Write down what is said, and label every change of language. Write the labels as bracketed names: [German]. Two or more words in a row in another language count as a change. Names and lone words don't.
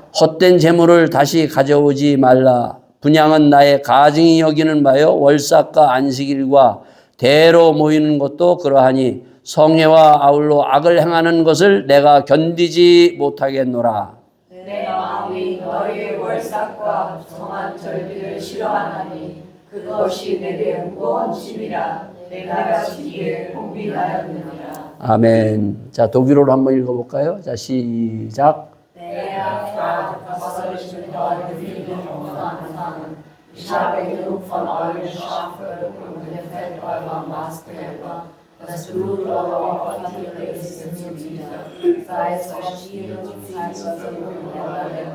[Korean] 헛된 재물을 다시 가져오지 말라. 분향은 나의 가증이 여기는 바요 월삭과 안식일과 대로 모이는 것도 그러하니 성회와 아울러 악을 행하는 것을 내가 견디지 못하겠노라. 내 마음이 너희의 월삭과 정한 절기를 싫어하나니 그것이 내게 무거운 짐이라 내가 지기에 공비하였느니라. 아멘. 자, 독일어로 한번 읽어볼까요? 자, 시작. [German] Ich habe genug von euren Schafe und dem Fett eurer Mastgräber. Das Blut eurer Opfertiere ist mir zuwider. Sei es Stiere, Ziegen oder Lämmer.